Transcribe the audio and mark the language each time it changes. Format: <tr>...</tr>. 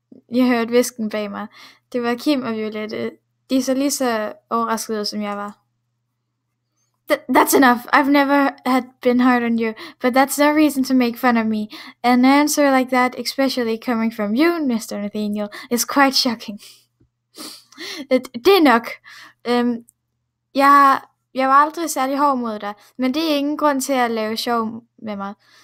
<da>Jeg hørte hvisken bag mig. Det var Kim og Violette. De så lige så overraskede, som jeg var.</da> <en>That's enough. I've never had been hard on you, but that's no reason to make fun of me. An answer like that, especially coming from you, Mr. Nathaniel, is quite shocking.</en> <da>Det er nok. Jeg var aldrig særlig hård mod dig, men det er ingen grund til at lave sjov med mig.</da>